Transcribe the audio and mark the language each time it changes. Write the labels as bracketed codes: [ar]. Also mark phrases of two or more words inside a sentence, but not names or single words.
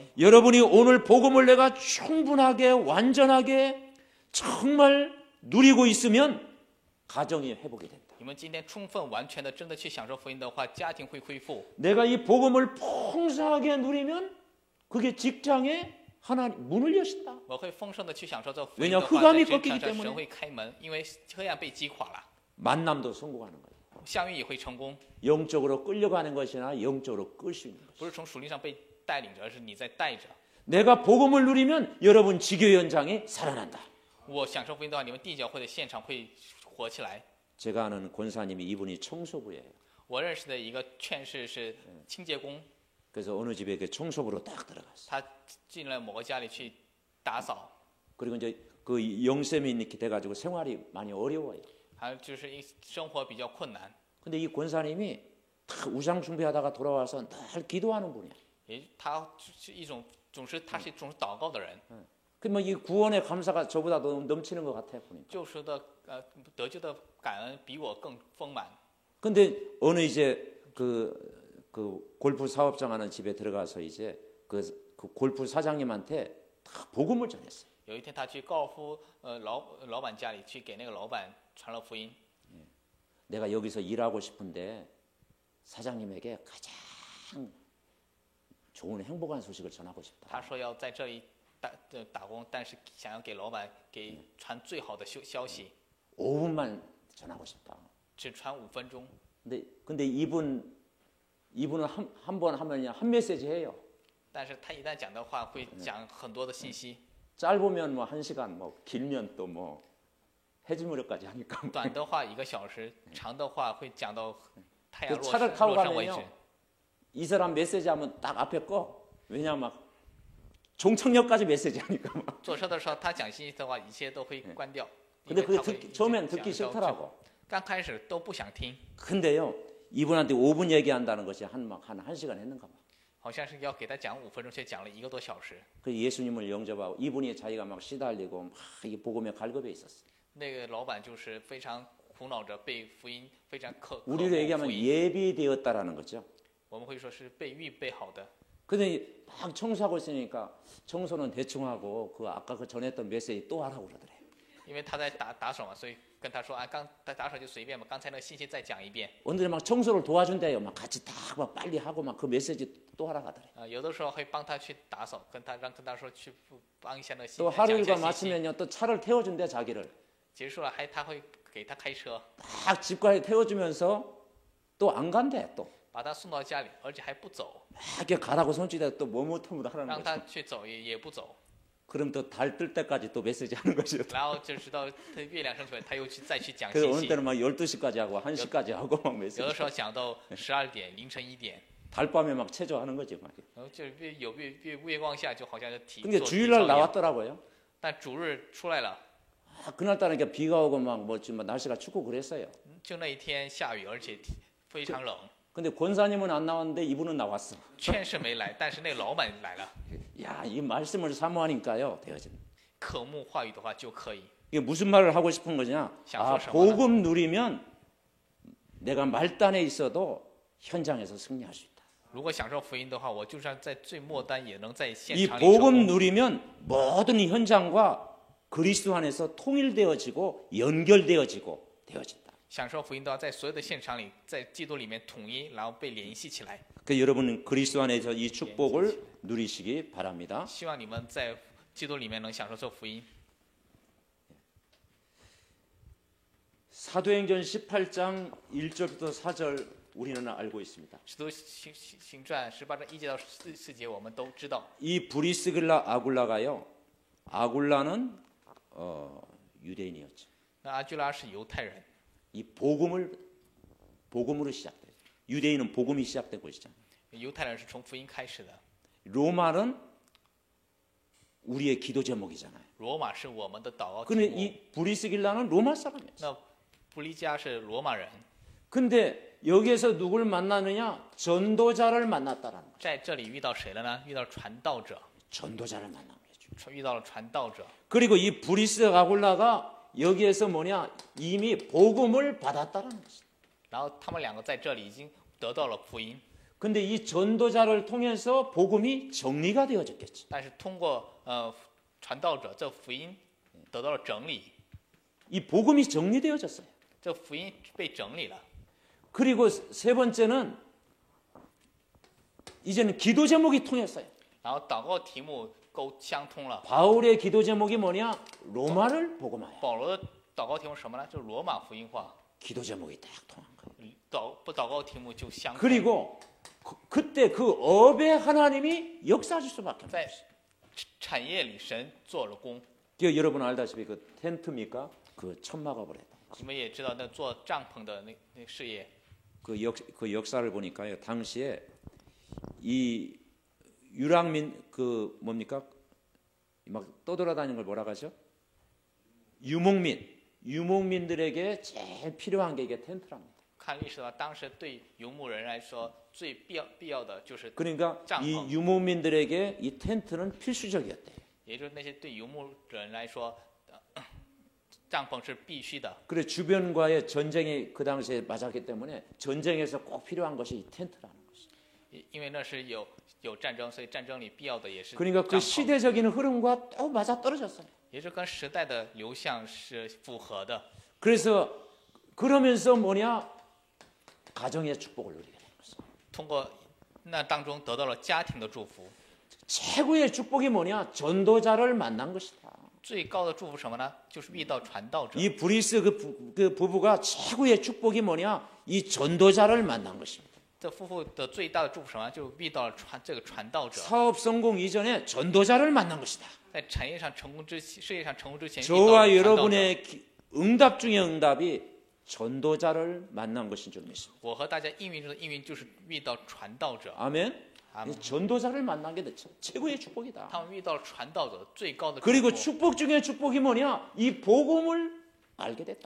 [ko] 여러분이 오늘 복음을 내가 충분하게 완전하게 정말 누리고 있으면 가정이 회복이 된다. [zh] 你们今天充分完全的真的去享受福音的话，家庭会恢复。 [ko] 내가 이 복음을 풍성하게 누리면 그게 직장에 하나님 문을 여신다. [zh] 我会丰盛的去享受这福音 [ko] 왜냐 [zh] 的 [ko] 흑 [zh] 话， [ko] 암이 [zh] 在职 [ko] 꺾이기 [zh] 场上 [ko] 때문에 [zh] 神会开门，因为黑暗被击垮了， [ko] 만남도 성공하는 거예요. [zh] 相遇也会成功。 [ko] 영적으로 끌려가는 것이나 영적으로 끌 수 있는 것. [zh] 不是从属灵上被带领着，而是你在带着。 [ko] 내가 복음을 누리면 여러분 지교 현장이 살아난다. [zh] 我享受福音的话，你们地教会的现场会活起来。 [ko] 제가 아는 권사님이 이분이 청소부예요. [zh] 我认识的一个劝士是清洁工， [ko] 그래서 어느 집에 그 청소부로 딱 들어갔어. [zh] 他进了某个家里去打扫， [ko] 그리고 이제 그 영쌤이 이렇게 돼가지고 생활이 많이 어려워요. [zh] 还有就是生活比较困难。 [ko] 근데 이 권사님이 다 우상 숭배하다가 돌아와서 늘 기도하는 분이야. [zh] 他是一种总是祷告的人， [ko] 그러면 이 구원의 감사가 저보다 더 넘치는 것 같아 보니까. [zh] 救赎的得救的感恩比我更丰满。 [ko] 근데 어느 이제 그 골프 사업장 하는 집에 들어가서 이제 그 골프 사장님한테 다 복음을 전했어요. [zh] 有一天他去高尔夫老板家里去给那个老板传了福音。 [ko] 내가 여기서 일하고 싶은데 사장님에게 가장 좋은 행복한 소식을 전하고 싶다. [zh] 他说要在这里打工，但是想要给老板传最好的消息， [ko] 5분만 전하고 싶다. [zh] 只传5分钟。 [ko] 근데 이분은 한 번 하면 그냥 한 메시지 해요. [zh] 但是他一旦讲的话，会讲很多的信息。 [ko] 짧으면 뭐 1시간, 뭐 길면 또 뭐 해질무렵까지 하니까. [zh] 短的话1个小时，长的话会讲到太阳 [ko] 차를 타고 [zh] 落山为止。 [ko] 가면요. 이 사람 메시지 하면 딱 앞에 꺼. 왜냐면 막 종착역까지 메시지 하니까 막. [zh] 坐车的时候他讲信息的话，一切都会关掉。 [ko] 근데 [zh] 因为 [ko] 그게 [zh] 他会 [ko] 처음엔 [zh] 讲 [ko] 듣기 [zh] 到 [ko] 싫더라고. [zh] 刚开始都不想听， [ko] 근데요. 이분한테 5분 얘기한다는 것이 한 1시간 했는가 봐. [zh] 好像是要给他讲5分钟，却讲了1个多小时。 [ko] 그 예수님을 영접하고 이분이 자기가 막 시달리고 막 이 복음에 갈급해 있었어. [zh] 那个老板就是非常苦恼着被福音非常渴慕 [ko] 우리로 얘기하면 [zh] 福音， [ko] 예비되었다라는 거죠. [zh] 我们会说是被预备好的。 [ko] 근데 막 청소하고 있으니까 청소는 대충 하고 그 아까 그 전했던 메시지 또 하라고 그러더래. [zh] 因为他在打手嘛，所以跟他说啊，刚打手就随便嘛，刚才那个信息再讲一遍。 [ko] 오늘 막 청소를 도와준대요. 막 같이 막 빨리 하고 막 그 메시지 또 하라 가더래. [zh] 有的时候会帮他去打扫，跟他说去帮一下那个 [ko] 또 [zh] 讲一 [ko] 하루 [zh] 下 [ko] 일과 [zh] 信息。 [ko] 마치면요 또 차를 태워준대 자기를. [zh] 结束了他会给他开车， [ko] 막 집까지 태워주면서 또 안 간대 또. [zh] 把他送到家里，而且还不走， [ko] 막 이렇게 가라고 손짓해 또 뭐못하면 하라는 [zh] 让他 [ko] 거죠. [zh] 去走也不走。 [ko] 그럼 또 달 뜰 때까지 또 메시지 하는 거죠. [zh] 然后就直到他月亮升起来，他又再去讲 [ko] 그래서 [zh] 信 [ko] 어느 [zh] 息。 [ko] 때는 막 12시까지 하고 1시까지 하고 막 [zh] 有 [ko] 메시지. [zh] 的时候讲到12点、凌晨1点， [ko] 달밤에 막 체조하는 거지 막. [zh] 然后就是月光下，就好像是体 [ko] 근데 [zh] 做 [ko] 주일날 [zh] 体操一样。 [ko] 나왔더라고요. [zh] 但主日出来了， [ko] 아, 그날따라 이렇게 비가 오고 막 뭐 지금 날씨가 춥고 그랬어요. [zh] 就那一天下雨，而且非常冷。 [ko] 근데 권사님은 안 나왔는데 이분은 나왔어. [zh] 劝是没来，但是那个老板来了。 [ko] 야, 이 말씀을 사모하니까요. 되어진. [zh] 渴慕话语的话就可以。 [ko] 이게 무슨 말을 하고 싶은 거냐? 아, 샤프샤프나. 복음 누리면 내가 말단에 있어도 현장에서 승리할 수 있다. [zh] 如果享受福音的话，我就算在最末端，也能在现 [ko] 이 [zh] 场里成 [ko] 복음 [zh] 功。 [ko] 누리면 모든 현장과 그리스도 안에서 통일되어지고 연결되어지고 되어진다. [zh] 享受福音的话，在所有的现场里，在基督里面统一，然后被联系起来。 [ko] 그 여러분은 그리스도 안에서 이 축복을 누리시기 바랍니다. [zh] 希望你们在基督里面能享受这福音。 [ko] 사도행전 18장 1절부터 4절 우리는 알고 있습니다. [zh] 使徒行传18章1节到4节，我们都知道。 [ko] 이 브리스길라 아굴라가요. 아굴라는 유대인이었죠. [zh] 那阿居拉是犹太人， [ko] 이 복음으로 시작돼요. 유대인은 복음이 시작되고 있잖아요. [zh] 犹太人是从福音开始的。 [ko] 로마는 우리의 기도 제목이잖아요. [zh] 罗马是我们的祷告题 [ko] 근데 [zh] 目， [ko] 이 브리스길라는 로마 사람이었어요. [zh] 那布利加是罗马人。 [ko] 근데 여기에서 누굴 만나느냐? 전도자를 만났다라는 거죠. [zh] 在这里遇到谁了呢？遇到传道者， [ko] 전도자를 만난 거죠. [zh] 遇到了传道者。 [ko] 그리고 이 브리스 아굴라가 여기에서 뭐냐? 이미 복음을 받았다라는 거죠. [zh] 然后他们两个在这里已经得到了福音， [ko] 근데 이 전도자를 통해서 복음이 정리가 되어졌겠지. [zh] 但是通过传道者，这福音得到了整理， [ko] 이 복음이 정리되어졌어요. [zh] 这福音被整理了。 [ko] 그리고 세 번째는 이제는 기도 제목이 통했어요. [zh] 然后祷告题目相通了。 [ko] 바울의 기도 제목이 뭐냐? 로마를 복음하여. [zh] 保罗的祷告题目是什么呢？就是罗马福音化。 [ko] 기도 제목이 딱 통한 거예요. [zh] 祷告题目就相通。 [ko] 그리고 그때 그 업에 하나님이 역사하실 수밖에 없어요. [zh] 在产业里，神做了工。 [ko] 여러분 알다시피 그 텐트입니까? 그 천막업을 했다. [zh] 你们也知道，那做帐篷的那事业， [ko] 그 역사를 보니까요. 당시에 이 유랑민 그 뭡니까? 막 떠돌아다니는 걸 뭐라 하죠? 유목민들에게 제일 필요한 게 이게 텐트랍니다. [zh] 看历史的话，当时对游牧人来说，最必要的就是， [ko] 그러니까 짱. 이 유목민들에게 이 텐트는 필수적이었대요. [zh] 也就是那些对游牧人来说，帐篷是必须的。 [ko] 그래 주변과의 전쟁이 그 당시에 맞았기 때문에 전쟁에서 꼭 필요한 것이 이 텐트라는 것이. [zh] 因为那是有有战争，所以战争里必要的也是 [ko] 그러니까 그 [zh] 帐篷， [ko] 시대적인 흐름과 또 맞아 떨어졌어요. [zh] 也是跟时代的流向是符合的。 [ko] 그래서 그러면서 뭐냐? 가정의 축복을 누리게 된 거죠. [zh] 通过那当中得到了家庭的祝福。 [ko] 최고의 축복이 뭐냐? 전도자를 만난 것이다. [zh] 最高的祝福什么呢？就是遇到传道者。 [ko] 이 브리스 그 부부가 최고의 축복이 뭐냐? 이 전도자를 만난 것입니다. [zh] 这夫妇的最大的祝福什么？就是遇到了这个传道者。 [ko] 사업 성공 이전에 전도자를 만난 것이다. [zh] 在产业上成功之事业上成功之前，遇到 [ko] 저와 [zh] 了传道者。 [ko] 여러분의 응답 중에 응답이 전도자를 만난 것인 줄 믿습니다. [zh] 我和大家应运中的应运就是遇到传道者， [ko] 아멘. 아멘. 전도자를 만난 게 최고의 축복이다. [zh] 他们遇到了传道者最高的祝 [ko] 그리고 [zh] 福。 [ko] 축복 중에 축복이 뭐냐? 이 복음을 알게 됐다.